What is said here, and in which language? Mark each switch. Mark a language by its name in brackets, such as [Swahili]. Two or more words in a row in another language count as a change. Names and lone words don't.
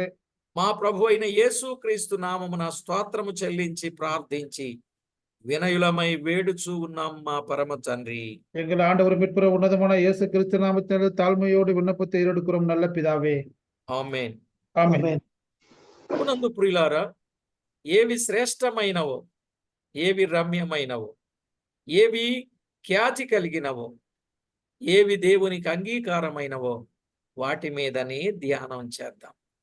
[Telugu] మా ప్రభు అయిన యేసుక్రీస్తు నామమున స్తోత్రము చెల్లించి ప్రార్థించి వినయులమై వేడుచూ ఉన్నాం మా పరమ తండ్రి. [Tamil] எங்கள் ஆண்டவர் மீட்பர் ఉన్నతమైన இயேசு கிறிஸ்து நாமத்தில் தாழ்மையோடு விண்ணப்பத்தை ஏறெடுக்கிறோம் நல்ல பிதாவே. [Telugu] ఆమేన్. ఆమేన్. ప్రభునందు ప్రియులారా, ఏవి శ్రేష్టమైనవో, ఏవి రమ్యమైనవో, ఏవి ఖ్యాతి కలిగినవో, ఏవి దేవునికి అంగీకారమైనవో వాటి మీదనే ధ్యానం చేద్దాం.